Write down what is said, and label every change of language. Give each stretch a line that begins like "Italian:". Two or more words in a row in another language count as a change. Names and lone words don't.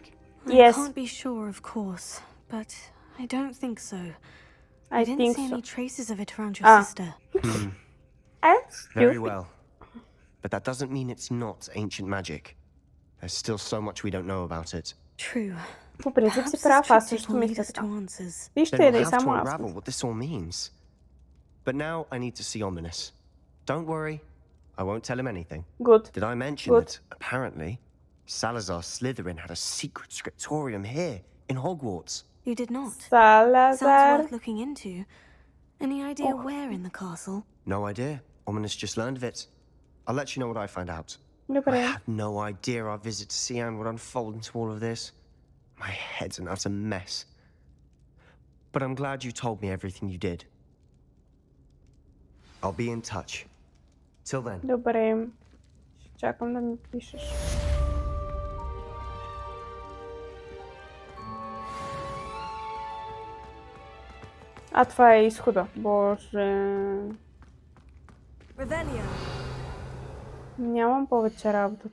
English: Yes. I can't be sure, of course, but I don't think so. I didn't think see so. any traces of it around your sister. Very well. But that doesn't mean it's not ancient magic. There's still so much we don't know about it. True.
Bulgarian: По принцип си
English: Perhaps
Bulgarian: прав,
English: this
Bulgarian: аз
English: triptych
Bulgarian: също
English: will lead
Bulgarian: мисля
English: us
Bulgarian: така.
English: to answers.
Bulgarian: Вижте,
English: Then
Bulgarian: да и
English: we'll have to
Bulgarian: само аз.
English: unravel what this all means. But now I need to see Ominous. Don't worry, I won't tell him anything. Good. Did I mention Good. that, apparently, Salazar Slytherin had a secret scriptorium here in Hogwarts? You did not. Sounds Салазар. worth looking into. Any idea where in the castle? No idea. Ominous just learned of it. I'll let you know what I find out. I
Bulgarian: Добре.
English: had no idea our visit to see Anne would unfold into all of this. My head's an utter mess. But I'm glad you told me everything you did. I'll be in touch. Till then.
Bulgarian: Добре. Ще чакам да ми пишеш. Това е изхода. Боже. Нямам повече работа.